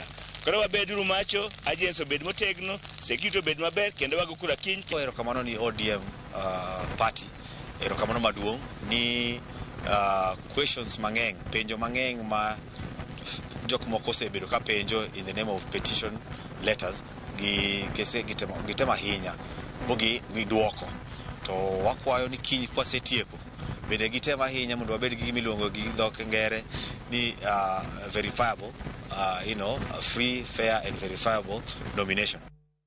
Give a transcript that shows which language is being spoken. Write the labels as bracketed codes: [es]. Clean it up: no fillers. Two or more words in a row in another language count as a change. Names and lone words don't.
[luo] Koro wabeduru macho, agents obed motegno, security obed maber kendo wago kura kiny. Erokamano ni ODM party, erokamano maduong' ni questions mang'eny, penjo mang'eny ma jok moko osebedo ka penjo [en] in the name of petition letters [luo] gitema ahinya bogi giduoko. To wakwayo ni kiny kwasetieko bende gitema ahinya mondo wabed gi gimiluongo gi dhok ngere ni verifiable, [en] free, fair and verifiable nomination.